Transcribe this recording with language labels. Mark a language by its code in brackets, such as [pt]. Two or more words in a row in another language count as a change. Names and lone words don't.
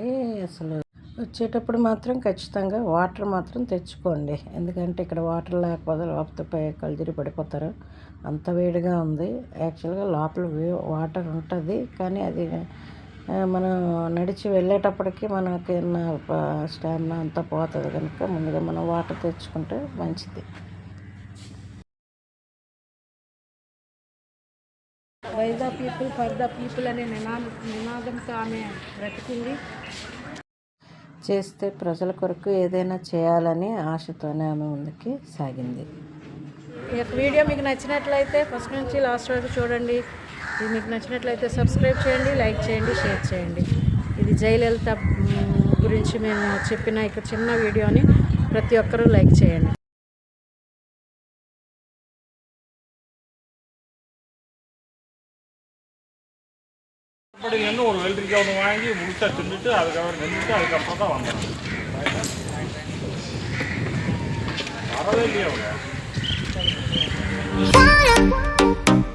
[te] అసలు వచ్చేటప్పుడు మాత్రం ఖచ్చితంగా వాటర్ మాత్రం తెచ్చుకోండి, ఎందుకంటే ఇక్కడ వాటర్ లేకపోతే లోపల కల్దిరి పడిపోతారు, అంత వేడిగా ఉంది. యాక్చువల్గా లోపల వాటర్ ఉంటుంది, కానీ అది మనం నడిచి వెళ్ళేటప్పటికి మనకి స్టామినా అంతా పోతుంది కనుక ముందుగా మనం వాటర్ తెచ్చుకుంటే మంచిది. [en] By the people for the people [te] అనే నినాదంతో ఆమె బ్రతికింది. చేస్తే ప్రజల కొరకు ఏదైనా చేయాలని ఆశతోనే ఆమె ముందుకి సాగింది. ఈ వీడియో మీకు నచ్చినట్లయితే ఫస్ట్ నుంచి లాస్ట్ వరకు చూడండి. ఇది మీకు నచ్చినట్లయితే సబ్స్క్రైబ్ చేయండి, లైక్ చేయండి, షేర్ చేయండి. ఇది జయలలిత గురించి మేము చెప్పిన ఇక్కడ చిన్న వీడియోని ప్రతి ఒక్కరూ లైక్ చేయండి. [ta] இன்னும் ஒரு வெள்ளரிக்காய் ஒன்று வாங்கி முழுசா தின்னுட்டு அதுக்கப்புறம் நின்றுட்டு அதுக்கப்புறம் தான் வந்தோம். வரவே இல்லையா அவங்க.